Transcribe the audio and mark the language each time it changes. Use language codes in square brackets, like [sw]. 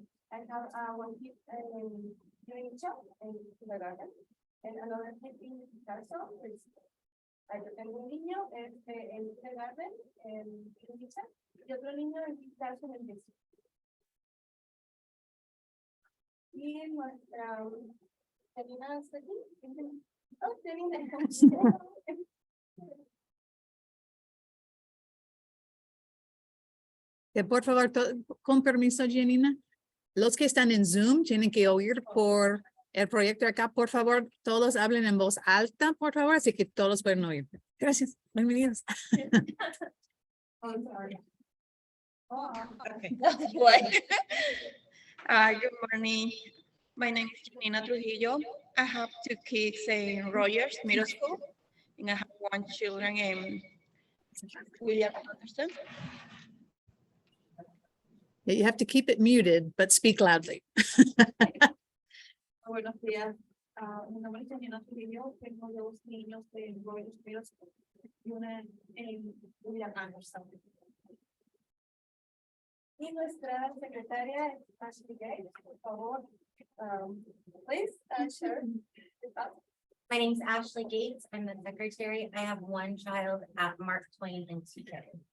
[en] And I have one kid in Greenwich in kindergarten and another kid in Carson. [es] Yo tengo un niño en kindergarten en Greenwich y otro niño en Carson en Greenwich. Y nuestra Selena está aquí. Oh, Selena. Por favor, con permiso, Janina. Los que están en Zoom tienen que oír por el proyecto acá. Por favor, todos hablen en voz alta, por favor, así que todos pueden oír. Gracias. Bienvenidos. [en] I'm sorry. Okay. Good morning. My name is Janina Trujillo. I have 2 kids in Rogers Middle School, and I have 1 children in William Anderson. You have to keep it muted, but speak loudly. [es] Buenos días. Mi nombre es Janina Trujillo. Tengo 2 niños en Rogers Middle School y una en William Anderson. Y nuestra secretaria es Ashley Gates. Por favor, [en] please share your thoughts. My name is Ashley Gates. I'm the secretary. I have 1 child at Mark Twain and TK.